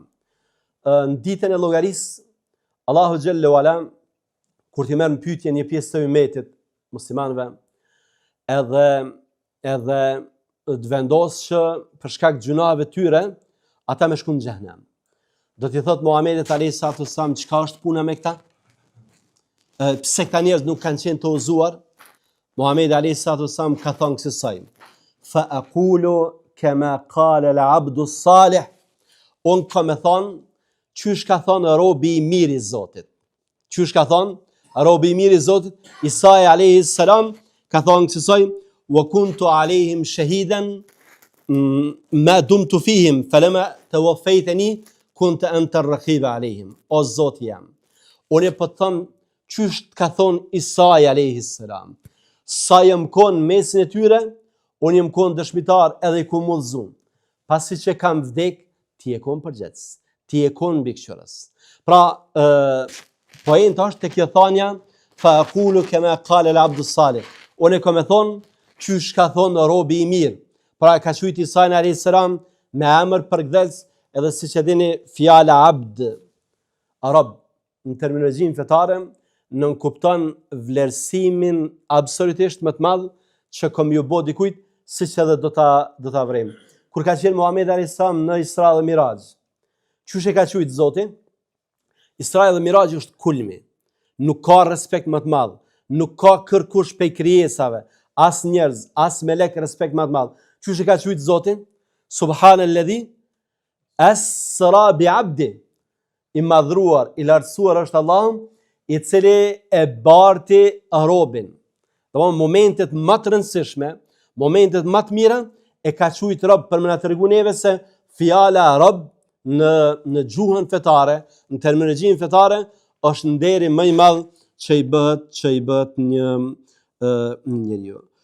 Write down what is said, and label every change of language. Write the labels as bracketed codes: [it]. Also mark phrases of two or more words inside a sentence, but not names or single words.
[sq] Në ditën e llogarisë, Allahu [ar] جل وعلا [sq] kur t'i merr në pyetje një pjesë të ummetit muslimanëve, edhe të vendos që për shkak të gjunave tyre ata me shku në xhehenem. Do t'i thot Muhamedit [ar] عليه السلام, [sq] çka është puna me këta? Pse këta njerëz nuk kanë qenë të udhëzuar? Muhamedi [ar] عليه السلام [sq] ka thënë kësaj: [ar] فأقول كما قال العبد الصالح. [sq] On ka me thonë qysh ka thonë robi i mirë i Zotit. Qysh ka thonë robi i mirë i Zotit? Isa [ar] عليه السلام [sq] ka thonë kësaj: [ar] وكنت عليهم شهيدا ما دمت فيهم فلما توفيتني كنت أنت الرقيب عليهم. [sq] O Zoti jam, unë po të them qysh ka thonë Isa [ar] عليه السلام. [sq] Sa jam kon mesin e tyre, unë jam kon dëshmitar edhe i kom udhëzuar. Pasi që kam vdek, ti e kon përgjegjës, ti e kon mbikëqyrës. Pra, poenta është tek kjo thënia [ar] فأقول كما قال العبد الصالح. [sq] Unë kam thonë qysh ka thonë robi i mirë. Pra ka thujt Isa [ar] عليه السلام [sq] me emër përkthës, edhe siç e dini fjala abd arab në terminologjinë fetare nën kupton vlerësimin absolutisht më të madh që kom ju bë dikujt, siç edhe do ta vrem. Kur ka qenë Muhamedi [ar] عليه السلام [sq] në Isra dhe Miraj, çush e ka thujt Zoti? Isra dhe Miraj është kulmi. Nuk ka respekt më të madh, nuk ka kërkush prej krijesave, as njerëz, as melek respekt më të madh. Çush e ka thujt Zoti? [ar] سبحان الذي أسرى بعبده. [sq] I madhruar, i lartësuar është Allahu, i cili e barti robin. Domthon momentet më të rëndësishme, momentet më të mira e ka thujt rob për më na tregu neve se fjala rob në gjuhën fetare, në terminologjinë fetare është nderi më i madh që i bëhet një njeriu.